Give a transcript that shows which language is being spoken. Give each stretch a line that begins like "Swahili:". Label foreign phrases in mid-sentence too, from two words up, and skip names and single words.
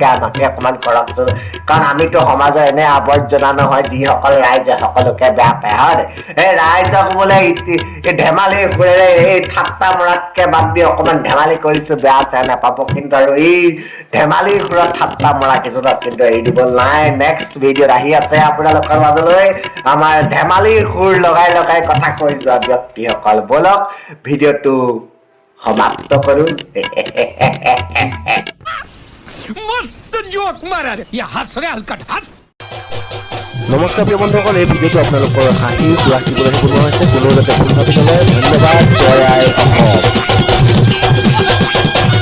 Assamese: আমাকে অকণমান কৰকচোন কাৰণ আমিতো সমাজৰ এনে আৱৰ্জনা নহয় যিসকল ৰাইজে সকলোকে বেয়া পায় হয় এই ৰাইজক বোলে এই ধেমালি সুৰেৰে এই ঠাট্টা মৰাতকৈ বাদ দি অকণমান ধেমালি কৰিছোঁ বেয়া চেয়া নাপাব কিন্তু আৰু এই ধেমালি সুৰত ঠাট্টা মৰা কিছুমান কিন্তু এৰি দিব নাই নেক্সট ভিডিঅ'ত আহি আছে আপোনালোকৰ মাজলৈ আমাৰ ধেমালিৰ সুৰ লগাই লগাই কথা কৈ যোৱা ব্যক্তিসকল বলক ভিডিঅ'টো সমাপ্ত কৰোঁ
Marathi: मस्त जोक मारा रे या हंस रे हलकट हंस
Assamese: নমস্কাৰ প্ৰিয় বন্ধুসকল এই ভিডিঅ'টো আপোনালোকৰ হাঁহি সুৰাক দিবলৈ বনোৱা হৈছে কোনো যাতে ভুল ভাবি নলয় ধন্যবাদ জয় আই অসম